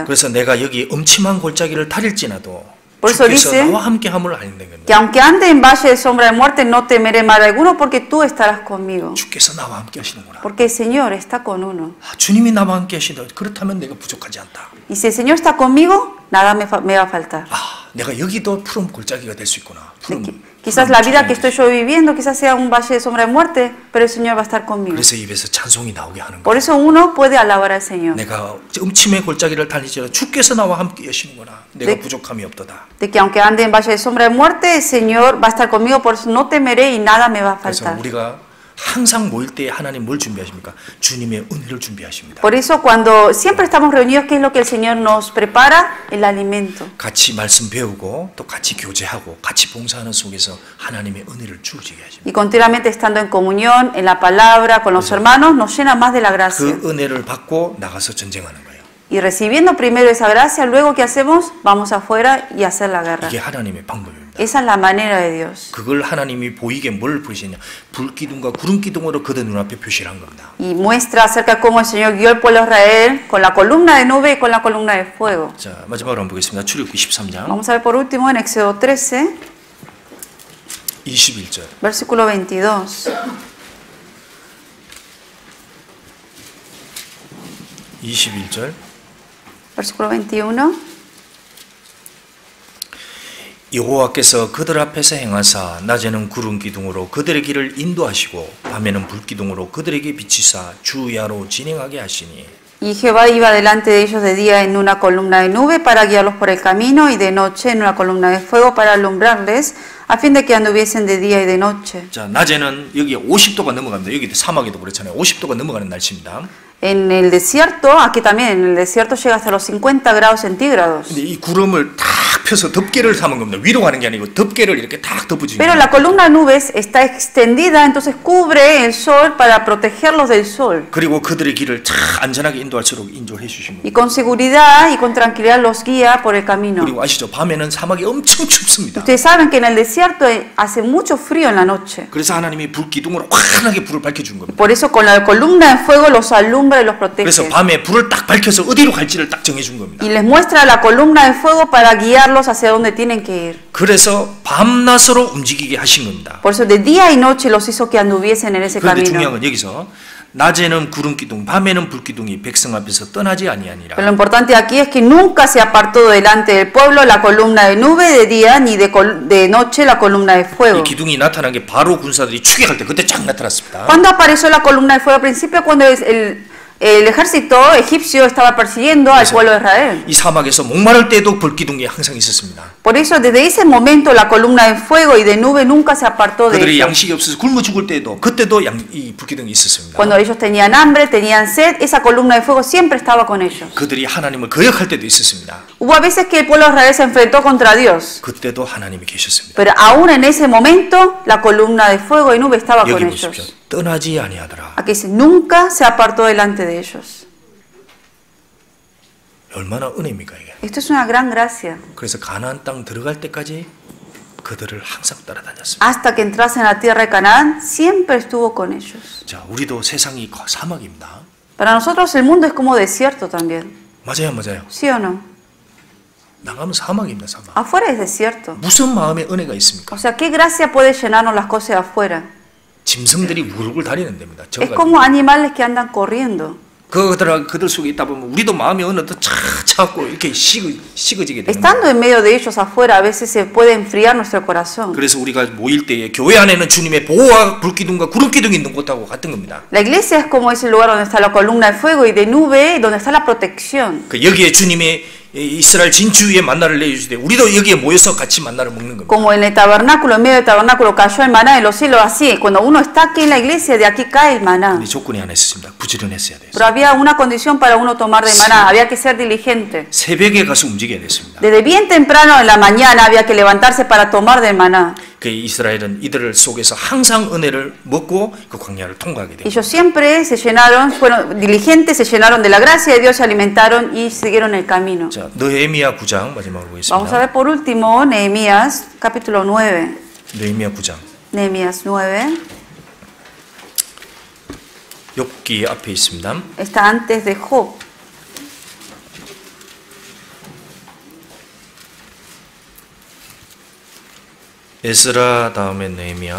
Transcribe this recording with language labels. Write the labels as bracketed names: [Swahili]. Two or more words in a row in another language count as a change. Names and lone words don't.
[Korean] 그래서 내가 여기 음침한 골짜기를 다닐지라도 [Spanish] Por eso [Korean] 주께서 [Spanish] dice [Korean] 나와 함께함을 알는 [Spanish] Que [Korean] 겁니다. [Spanish] aunque ande en valle de sombra de muerte, no temeré mal alguno porque tú estarás conmigo. [Korean] 주께서 나와 함께 하시는구나. [Spanish] Porque el Señor está con uno. [Korean] 아, 주님이 나와 함께 하신다. 그렇다면 내가 부족하지 않다. [Spanish] Y si el Señor está conmigo, nada me va a faltar. [Korean] 아, 내가 여기도 푸른 골짜기가 될 수 있구나. 푸른, [Spanish] Quizás la vida que estoy yo viviendo, quizás sea un valle de sombra de muerte, pero el Señor va a estar conmigo. [Korean] 그래서 입에서 찬송이 나오게 하는 [Spanish] Por [Korean] 거야. [Spanish] eso uno puede alabar al Señor. [Korean] 내가 음침의 골짜기를 달리지라 주께서 나와 함께 하시는구나. 내가 네. 부족함이 없도다. [Spanish] De que aunque ande en valle de sombra de muerte, el Señor va a estar conmigo, por eso no temeré y nada me va a [Korean] 그래서 [Spanish] faltar. [Korean] 우리가 항상 모일 때 하나님 뭘 준비하십니까? 주님의 은혜를 준비하십니다. [Spanish] Por eso cuando siempre estamos reunidos, ¿qué es lo que el Señor nos prepara? El alimento. [Korean] 같이 말씀 배우고 또 같이 교제하고 같이 봉사하는 속에서 하나님의 은혜를 주어지게 하십니다. [Spanish] Y continuamente estando en comunión, en la palabra, con los hermanos, nos llena más de la gracia. [Korean] 그 은혜를 받고 나가서 전쟁하는 거예요. [Spanish] Y recibiendo primero esa gracia, luego ¿qué hacemos? Vamos afuera y hacer la guerra. [Korean] 이게 하나님의 방법입니다. [Spanish] Esa es la manera de Dios. [Korean] 그걸 하나님이 보이게 뭘 보이시냐? 불기둥과 구름기둥으로 그들 눈앞에 표시를 한 겁니다. [Spanish] Y muestra acerca de cómo el Señor guió al pueblo de Israel con la columna de nube y con la columna de fuego. [Korean] 자, 마지막으로 한번 보겠습니다. 출애굽기 13장 [Spanish] Vamos a ver por último en Éxodo 13, [Korean] 21절. [Spanish] versículo 22. [Korean] 21절. [Spanish] Versículo 21. [Korean] 여호와께서 그들 앞에서 행하사 낮에는 구름 기둥으로 그들의 길을 인도하시고 밤에는 불 기둥으로 그들에게 비치사 주야로 진행하게 하시니 [Spanish] Y Jehová iba delante de ellos de día en una columna de nube para guiarlos por el camino y de noche en una columna de fuego para alumbrarles a fin de que anduviesen de día y de noche. [Korean] 자, 낮에는 여기 50도가 넘어갑니다. 여기 사막에도 그렇잖아요. 50도가 넘어가는 날씨입니다. [Spanish] En el desierto, aquí también, en el desierto llega hasta los 50 grados centígrados. [Korean] 근데 이 구름을 탁 펴서 덮개를 삼은 겁니다. 위로 가는 게 아니고 덮개를 이렇게 탁 덮어주는 [Spanish] Pero [Korean] 거예요. [Spanish] la columna de nubes está extendida, entonces cubre el sol para protegerlos del sol. [Korean] 그리고 그들의 길을 탁 안전하게 인도할수록 인도해 주신 [Spanish] Y [Korean] 거예요. [Spanish] con seguridad y con tranquilidad los guía por el camino. [Korean] 그리고 아시죠? 밤에는 사막이 엄청 춥습니다. [Spanish] Ustedes saben que en el desierto hace mucho frío en la noche. [Korean] 그래서 하나님이 불 기둥으로 환하게 불을 밝혀준 겁니다. [Spanish] Por eso con la columna de fuego los alumbra y los protege. [Korean] 그래서 밤에 불을 딱 밝혀서 어디로 갈지를 딱 정해준 겁니다. [Spanish] Y les muestra la columna de fuego para guiarlos hacia donde tienen que ir. [Korean] 그래서 밤낮으로 움직이게 하신 겁니다. [Spanish] Por eso de día y noche los hizo que anduviesen en ese [Korean] 그런데 중요한 [Spanish] camino. [Korean] 건 여기서 낮에는 구름 기둥, 밤에는 불 기둥이 백성 앞에서 떠나지 아니하니라. [Spanish] Pero lo importante aquí es que nunca se apartó delante del pueblo la columna de nube de día ni de noche la columna de [Korean] 이 [Spanish] fuego. [Korean] 기둥이 나타난 게 바로 군사들이 추격할 때 그때 쫙 나타났습니다. [Spanish] ¿Cuándo apareció la columna de fuego? Al principio cuando el ejército egipcio estaba persiguiendo al pueblo de Israel. [Korean] 이 사막에서 목마를 때도 불 기둥이 항상 있었습니다. [Spanish] Por eso desde ese momento la columna de fuego y de nube nunca se apartó de [Korean] 그들이 [Spanish] ellos. [Korean] 양식이 없어서 굶어 죽을 때도 그때도 이 불 기둥이 있었습니다. [Spanish] Cuando ellos tenían hambre, tenían sed, esa columna de fuego siempre estaba con ellos. [Korean] 그들이 하나님을 거역할 때도 있었습니다. [Spanish] Hubo a veces que el pueblo de Israel se enfrentó contra Dios, [Korean] 그때도 하나님이 계셨습니다. [Spanish] pero aún en ese momento la columna de fuego y nube estaba con [Korean] 여기 보십시오. [Spanish] ellos. [Korean] 떠나지 아니하더라. [Spanish] Aquí dice, nunca se apartó delante de ellos. [Korean] 얼마나 은혜입니까 이게. [Spanish] Esto es una gran gracia. [Korean] 그래서 가나안 땅 들어갈 때까지 그들을 항상 따라다녔습니다. [Spanish] Hasta que entrasen a la tierra de Canaán, siempre estuvo con ellos. [Korean] 자, 우리도 세상이 사막입니다. [Spanish] Para nosotros el mundo es como desierto también. [Korean] 맞아요, 맞아요. [Spanish] ¿Sí o no? [Korean] 나가면 사막입니다, 사막. [Spanish] Afuera es desierto. [Korean] 무슨 마음의 은혜가 있습니까? [Spanish] O sea, ¿qué gracia puede llenarnos las cosas de afuera? [Korean] 짐승들이 우글우글 다니는 데입니다. [Spanish] Es como animales que andan corriendo. [Korean] 그들 속에 있다 보면 우리도 마음이 어느 또 차갑고 이렇게 식어지게 되는 거예요. [Spanish] Estando en medio de ellos afuera, a veces se puede enfriar nuestro corazón. [Korean] 그래서 우리가 모일 때에 교회 안에는 주님의 보호와 불기둥과 구름기둥이 있는 곳하고 같은 겁니다. [Spanish] La iglesia es como ese lugar donde está la columna de fuego y de nube, donde está la protección. [Korean] 그 여기에 주님의 이스라엘 진주 위에 만나를 내주시되 우리도 여기에 모여서 같이 만나를 먹는 겁니다. [Spanish] Como en el tabernáculo, en medio del tabernáculo cayó el maná de los cielos, así, cuando uno está aquí en la iglesia, de aquí cae el maná. [Korean] 근데 조건이 하나 있었습니다. 부지런했어야 돼요. [Spanish] Pero había una condición para uno tomar del maná, había que ser diligente. [Korean] 새벽에 가서 움직여야 됐습니다. [Spanish] Desde bien temprano en la mañana había que levantarse para tomar del maná. [Korean] 그 이스라엘은 이들을 속에서 항상 은혜를 먹고 그 광야를 통과하게 됩니다. [Spanish] Ellos siempre se llenaron, fueron diligentes, se llenaron de la gracia de Dios, se alimentaron y siguieron el camino. [Korean] 자, 느헤미야 9장 마지막으로 [Spanish] Vamos a [Korean] 보겠습니다. [Spanish] ver por último Nehemías, capítulo 9. [Korean] 느헤미야 9장. [Spanish] Nehemías 9. [Korean] 욥기 앞에 있습니다. [Spanish] Está antes de Job. [Korean] 에스라 다음에 느헤미야